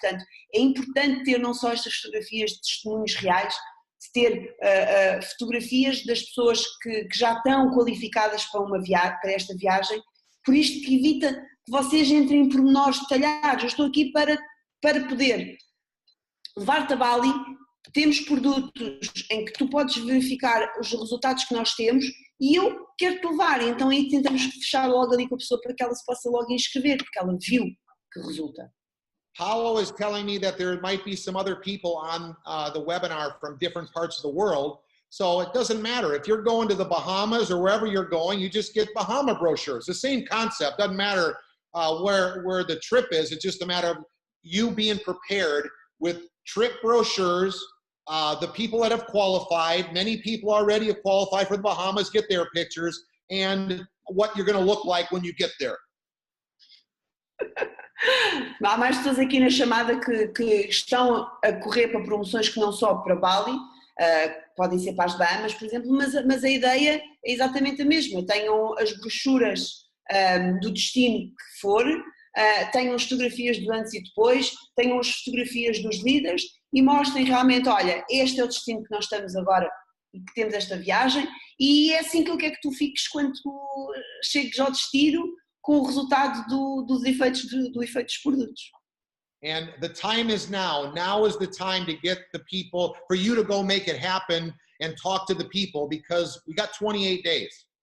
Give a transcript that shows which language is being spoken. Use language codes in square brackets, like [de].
[pt] Portanto, é importante ter não só estas fotografias de testemunhos reais, de ter fotografias das pessoas que já estão qualificadas para esta viagem, por isto que evita que vocês entrem em pormenores detalhados. Eu estou aqui para poder levar-te a Bali. Temos produtos em que tu podes verificar os resultados que nós temos e eu quero-te levar, então aí tentamos fechar logo ali com a pessoa para que ela se possa logo inscrever, porque ela viu que resulta. [en] Paulo is telling me that there might be some other people on the webinar from different parts of the world, so it doesn't matter. If you're going to the Bahamas or wherever you're going, you just get Bahama brochures. The same concept, doesn't matter where the trip is, it's just a matter of you being prepared with trip brochures. The people that have qualified, many people already have qualified for the Bahamas, get their pictures, and what you're going to look like when you get there. [pt] Há mais pessoas aqui na chamada que estão a correr para promoções que não só para Bali, podem ser para as Bahamas, por exemplo, mas a ideia é exatamente a mesma. Tenham as brochuras do destino que for, tenham as fotografias do antes e depois, tenham as fotografias dos líderes e mostrem realmente, olha, este é o destino que nós estamos agora e que temos esta viagem, e é assim que eu quero que tu fiques quando tu chegues ao destino com o resultado dos efeitos do efeito dos produtos. [en] And the time is now. Now is the time to get the people, for you to go make it happen and talk to the people, because we got 28 days.